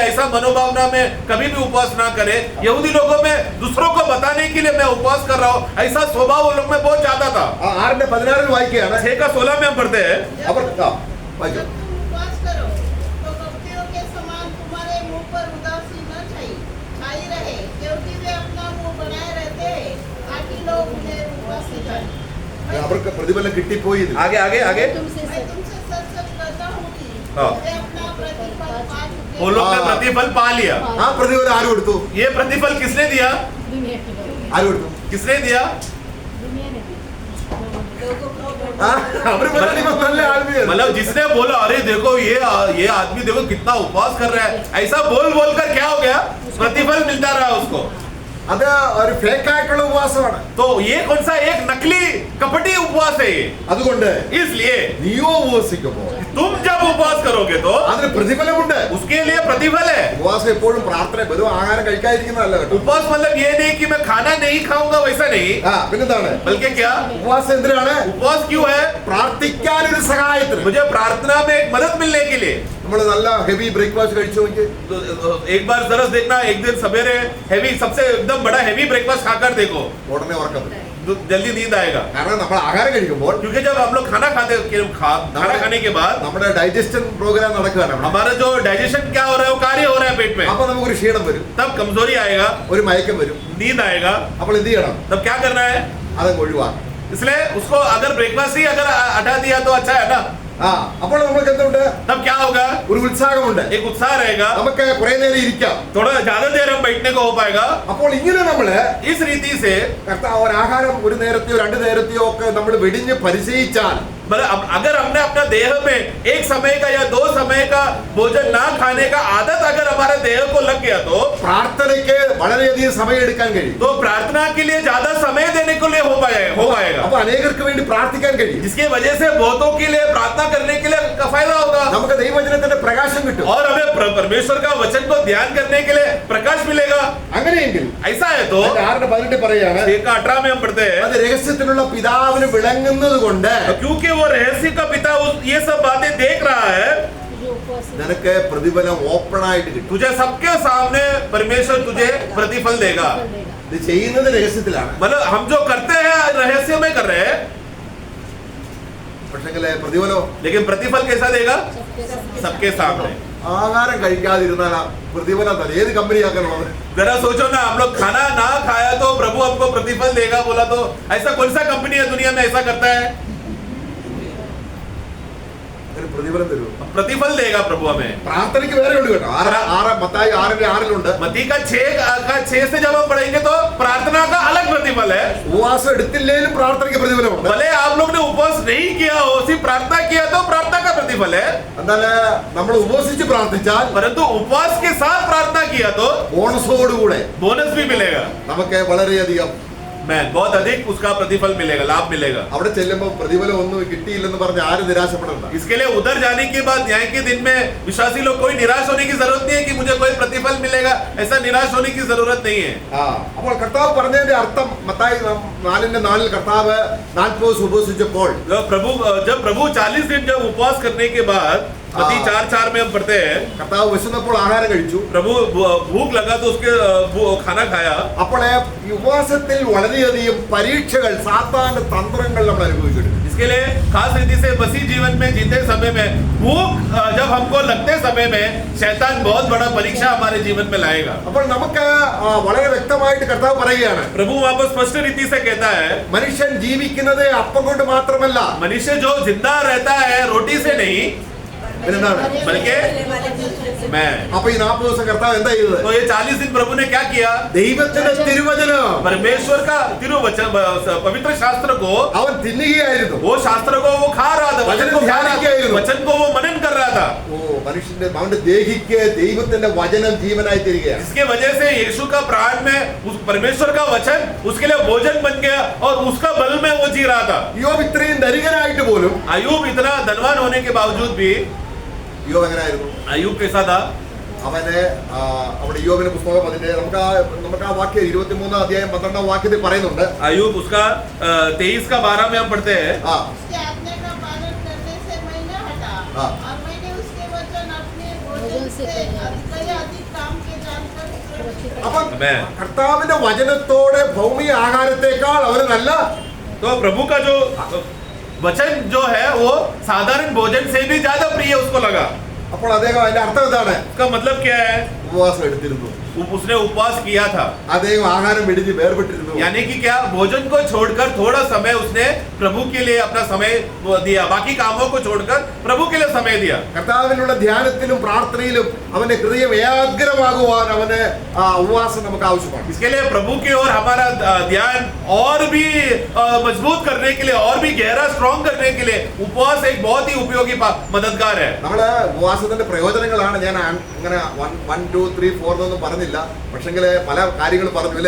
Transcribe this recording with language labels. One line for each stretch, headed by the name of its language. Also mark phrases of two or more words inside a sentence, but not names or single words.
Hindi: ऐसा मनोभावना में कभी भी उपवास ना करे। यहूदी लोगों में दूसरों को बताने के लिए मैं उपवास कर रहा हूँ ऐसा स्वभाव उन लोग में बहुत ज्यादा था।
Malayalam: 6:16 വായിക്കുകയാണ്.
Hindi: 6:16 में हम पढ़ते हैं।
Malayalam: അവർ വായിച്ചു.
Hindi: उपवास करो तो कपटियों के समान तुम्हारे मुंह पर उदासी न छाई रहे, क्योंकि वे अपना मुंह बनाए रहते हैं ताकि लोग उन्हें उपवासी करें।
Malayalam: അവർക്ക് പ്രതിഫലം കിട്ടിപ്പോയി.
Hindi: आगे आगे आगे तुमसे मैं तुमसे सच सच कहता हूँ कि हाँ। वे अपना प्रतिफल पा चुके वो लोग ने प्रतिफल पा लिया।
Malayalam: ആ പ്രതിഫലം ആര് കൊടുത്തു?
Hindi: ये प्रतिफल किसने दिया? दुनिया की लोग,
Malayalam: ആര് കൊടുത്തു?
Hindi: किसने दिया? दुनिया ने दी।
Malayalam: അവര് നല്ല ആത്മീയർ.
Hindi: मतलब जिसने बोला अरे देखो ये आदमी देखो कितना उपवास कर रहा है ऐसा बोल बोल कर क्या हो गया? प्रतिफल मिलता रहा उसको।
Malayalam: അത് ഒരു ഫേക്ക് ആയിട്ടുള്ള ഉപവാസമാണ്.
Hindi: तो ये कौन सा एक नकली कपटी उपवास है ये।
Malayalam: അതുകൊണ്ട്
Hindi: इसलिए
Malayalam: നീയോ ഉപവസിക്കുമ്പോൾ
Hindi: तुम जब उपवास करोगे तो
Malayalam: അതിന് പ്രതിഫലമുണ്ട്.
Hindi: उसके लिए प्रतिफल है।
Malayalam: ഉപവാസം എപ്പോഴും പ്രാർത്ഥന വെറും ആഹാരം കഴിക്കാതിരിക്കുന്നതല്ല കേട്ടോ.
Hindi: उपवास मतलब ये नहीं कि मैं खाना नहीं खाऊंगा वैसा नहीं,
Malayalam: പിന്നെന്താണ്
Hindi: बल्कि क्या
Malayalam: ഉപവാസം എന്തിനാണ്?
Hindi: उपवास क्यों है?
Malayalam: പ്രാർത്ഥിക്കാൻ ഒരു സഹായത്തിന്.
Hindi: मुझे प्रार्थना में एक मदद मिलने के लिए।
Malayalam: നമ്മൾ നല്ല
English: heavy breakfast
Malayalam: കഴിച്ചു നോക്കി.
Hindi: तो एक बार जरा देखना एक दिन सवेरे हेवी सबसे एकदम बड़ा
English: heavy breakfast
Hindi: खाकर देखो
Malayalam: ഉടനെ ഉറക്കം വരും.
Hindi: जल्दी नींद आएगा।
Malayalam: കാരണം നമ്മൾ ആഹാരം കഴിക്കുമ്പോൾ
Hindi: क्योंकि जब हम लोग खाना खाने के बाद
Malayalam: നമ്മുടെ
English: digestion program
Malayalam: നടക്കുകയാണ് അവിടെ.
Hindi: हमारा जो डाइजेशन क्या हो रहा है वो कार्य हो रहा है पेट में,
Malayalam: അപ്പൊ നമുക്കൊരു ക്ഷീണം വരും,
Hindi: तब कमजोरी आएगा,
Malayalam: ഒരു മയക്കം വരും.
Hindi: नींद आएगा,
Malayalam: അപ്പോൾ എന്ത് ചെയ്യണം?
Hindi: तब क्या करना है?
Malayalam: അതങ്ങ് ഒഴിവാക്കണം.
Hindi: इसलिए उसको अगर ब्रेकफास्ट ही अगर हटा दिया तो अच्छा है ना।
Malayalam: അപ്പോൾ നമുക്ക് എന്തുണ്ട്?
Hindi: तब क्या होगा?
Malayalam: ഒരു ഉത്സാഹമുണ്ട്,
Hindi: एक उत्साह रहेगा,
Malayalam: നമുക്ക് കുറെ നേരം ഇരിക്കാം.
Hindi: थोड़ा ज्यादा देर हम बैठने को हो पाएगा।
Malayalam: അപ്പോൾ ഇങ്ങനെ നമ്മള്
Hindi: इस रीति से
Malayalam: ഒരു ആഹാരം ഒരു നേരത്തെയോ 2 നേരത്തെയോ ഒക്കെ നമ്മൾ വെടിഞ്ഞ് പരിചയിച്ചാൽ,
Hindi: मतलब अगर हमने अपना देह में एक समय का या 2 समय का भोजन ना खाने का आदत अगर हमारे देह को लग गया तो
Malayalam: പ്രാർത്ഥനയ്ക്ക് വളരെയധികം സമയം എടുക്കാൻ കഴിയും.
Hindi: तो प्रार्थना के लिए ज्यादा समय देने को लिए हो पाएगा।
Malayalam: അപ്പൊ അനേകർക്ക് വേണ്ടി പ്രാർത്ഥിക്കാൻ കഴിയും.
Hindi: जिसकी वजह से बहुतों के लिए प्रार्थना करने के लिए का फायदा होगा
Malayalam: നമുക്ക് ദൈവവചനത്തിന്റെ പ്രകാശം കിട്ടും.
Hindi: और हमें परमेश्वर का वचन को ध्यान करने के लिए प्रकाश मिलेगा।
Malayalam: അങ്ങനെയെങ്കിൽ
Hindi: ऐसा है तो
Malayalam: 6:18 പറയാണ്,
Hindi: 1:18 में हम पढ़ते हैं,
Malayalam: അത് രഹസ്യത്തിലുള്ള പിതാവിന് വിളങ്ങുന്നത് കൊണ്ട്
Hindi: क्योंकि वो रहस्य का पिता ये सब बातें देख रहा है, जो उपवास
Malayalam: നിനക്ക് പ്രതിഫലം ഓപ്പൺ ആയിട്ട് കിട്ടും.
Hindi: तुझे सबके सामने परमेश्वर तुझे प्रतिफल देगा। देगा।
Malayalam: ഇത് ചെയ്യുന്നത് രഹസ്യത്തിലാണ്,
Hindi: मतलब हम जो करते हैं रहस्य में कर रहे हैं,
Malayalam: പക്ഷെങ്കിൽ പ്രതിഫലം
Hindi: लेकिन प्रतिफल कैसा देगा? सबके सामने। सबके सामने।
Malayalam: ആഹാരം കഴിക്കാതിരുന്നാൽ പ്രതിഫലം തന്നെ ഏത് കമ്പനിയാക്കണത്?
Hindi: जरा सोचो ना, हम लोग खाना ना खाया तो प्रभु हमको प्रतिफल देगा बोला तो ऐसा कौन सा कंपनी है दुनिया में ऐसा करता है?
Malayalam: ഒരു പ്രതിഫലം തരുമോ?
Hindi: प्रतिफल देगा प्रभु हमें।
Malayalam: പ്രാർത്ഥനയ്ക്ക് വേറെ ഉണ്ട് കേട്ടോ. മത്തായി 6:6
Hindi: मत्ती का 6 से जब हम पढ़ेंगे तो प्रार्थना का अलग प्रतिफल है।
Malayalam: ഉപവാസം എടുത്തില്ലേലും പ്രാർത്ഥനയ്ക്ക് പ്രതിഫലമുണ്ട്.
Hindi: भले आप लोग ने उपवास नहीं किया हो, सिर्फ प्रार्थना किया तो प्रार्थना का प्रतिफल है।
Malayalam: എന്നാൽ നമ്മൾ ഉപവസിച്ച് പ്രാർത്ഥിച്ചാൽ
Hindi: परंतु उपवास के साथ प्रार्थना किया तो
Malayalam: ബോണസോടുകൂടെ
Hindi: बोनस भी मिलेगा,
Malayalam: നമുക്ക് വളരെയധികം
Hindi: बहुत अधिक उसका प्रतिफल मिलेगा, लाभ मिलेगा।
Malayalam: അവിടെ ചെല്ലുമ്പോൾ പ്രതിഫലം ഒന്നും കിട്ടിയില്ലെന്ന് പറഞ്ഞ് ആരും നിരാശപ്പെടണ്ട.
Hindi: इसके लिए उधर जाने के बाद न्याय के दिन में विश्वासी लोग कोई निराश होने की जरूरत नहीं है कि मुझे कोई प्रतिफल मिलेगा, ऐसा निराश होने की जरूरत नहीं है।
Malayalam: അപ്പോൾ കർത്താവ് പറഞ്ഞതിന്റെ അർത്ഥം മത്തായി 4:4 കർത്താവ് 40 ദിവസം ഉപവസിച്ചപ്പോൾ
Hindi: जब प्रभु 40 दिन जब उपवास करने के बाद मत्ती 4:4 में हम पढ़ते हैं,
Malayalam: കർത്താവ് വിശന്നപ്പോൾ ആഹാരം കഴിച്ചു.
Hindi: प्रभु भूख लगा तो उसके खाना खाया।
Malayalam: അപ്പോൾ ഈ ഉപവാസത്തിൽ വളരെയധികം പരീക്ഷകൾ, സാത്താന്റെ തന്ത്രങ്ങൾ നമ്മൾ അനുഭവിച്ചിട്ടുണ്ട്.
Hindi: इसके लिए खास रीति से मसीह जीवन में जीते समय में भूख जब हमको लगते समय में शैतान बहुत बड़ा परीक्षा हमारे जीवन में लाएगा।
Malayalam: അപ്പോൾ നമുക്ക് വളരെ വ്യക്തമായിട്ട് കർത്താവ് പറയുകയാണ്,
Hindi: प्रभु वहां पर स्पष्ट रीति से कहता है,
Malayalam: മനുഷ്യൻ ജീവിക്കുന്നത് അപ്പം കൊണ്ട് മാത്രമല്ല,
Hindi: मनुष्य जो जिंदा रहता है रोटी से नहीं
Malayalam: പിന്നെന്താണ്?
Hindi: बल्कि मैं।
Malayalam: അപ്പൊ ഈ 40 ദിവസം കർത്താവ് എന്താ ചെയ്തത്?
Hindi: तो ये 40 दिन प्रभु ने क्या किया?
Malayalam: ദൈവത്തിന്റെ തിരുവചനം
Hindi: परमेश्वर का तिरुवचन पवित्र शास्त्र को
Malayalam: അവൻ തിന്നുകയായിരുന്നു.
Hindi: वो शास्त्र को वो खा रहा था, वचन को खा रहा था, वचन को वो मनन कर रहा था।
Malayalam: മനുഷ്യന്റെ അവന്റെ ദേഹിക്ക് ദൈവത്തിന്റെ വചനം ജീവനായി തീരുകയാണ്.
Hindi: इसके वजह से यीशु का प्राण में उस परमेश्वर का वचन उसके लिए भोजन बन गया और उसका बल में वो जी रहा था।
Malayalam: യോബ് ഇത്രയും ധനികനായിട്ട് പോലും,
Hindi: अयूब इतना धनवान होने के बावजूद भी,
Malayalam: യോബ് എങ്ങനെയായിരുന്നു?
Hindi: अयूब कैसा था?
Malayalam: അവന് അവിടെ യോബിന്റെ പുസ്തകം അതിന്റെ നമുക്ക് ആ വാക്യം 23 അധ്യായം 12 വാക്യത്തിൽ പറയുന്നുണ്ട്.
Hindi: अयूब उसका 23 का 12 में हम पढ़ते हैं, उसके आज्ञा का पालन करने से मैं न हटा हाँ। और मैंने उसके वचन अपने भोजन से अधिक काम के जानकर सुरक्षित
Malayalam: അപ്പം
English: Amen.
Malayalam: കർത്താവിന്റെ വചനത്തോടെ ഭൗമിക ആഹാരത്തെക്കാൾ അവന് നല്ല
Hindi: तो प्रभु का जो वचन जो है वो साधारण भोजन से भी ज्यादा प्रिय उसको लगा।
Malayalam: അപ്പോൾ അദ്ദേഹം അതിന്റെ അർത്ഥം എന്താണ്?
Hindi: उसका मतलब क्या है?
Malayalam: ഉപവാസം എടുത്തിരുന്നു,
Hindi: उसने उपवास किया था,
Malayalam: അദ്ദേഹം ആഹാരം വെടിഞ്ഞ് വേർപെട്ടിരുന്നു.
Hindi: यानी कि क्या, भोजन को छोड़कर थोड़ा समय उसने प्रभु के लिए अपना समय दिया, बाकी कामों को छोड़कर प्रभु के लिए समय दिया।
Malayalam: കർത്താവിനുള്ള ധ്യാനത്തിലും പ്രാർത്ഥനയിലും അവന്റെ ഹൃദയം ഏകാഗ്രമാകുവാൻ അവന് ഉപവാസം നമുക്ക് ആവശ്യമാണ്.
Hindi: इसके लिए प्रभु की ओर हमारा ध्यान और भी मजबूत करने के लिए और भी गहरा स्ट्रॉन्ग करने के लिए उपवास एक बहुत ही उपयोगी मददगार है।
Malayalam: നമ്മള് ഉപവാസത്തിന്റെ പ്രയോജനങ്ങളാണ് ഞാൻ അങ്ങനെ 1 2 3 4 എന്നൊന്നും പറഞ്ഞില്ല, പക്ഷെങ്കില് പല കാര്യങ്ങൾ പറഞ്ഞു അല്ലേ?